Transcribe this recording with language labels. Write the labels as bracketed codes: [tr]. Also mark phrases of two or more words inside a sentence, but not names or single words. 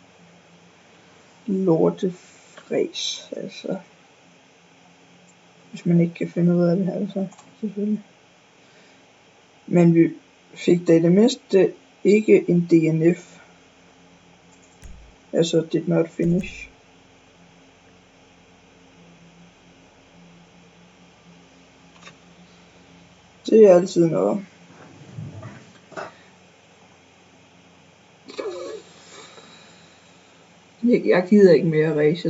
[da] Lortefræs, altså. Hvis man ikke kan finde ud af det her, så selvfølgelig. Men vi fik da i det mindste ikke en DNF. Altså, [en] did not finish. [da] Det er altid noget. Jeg gider ikke mere race.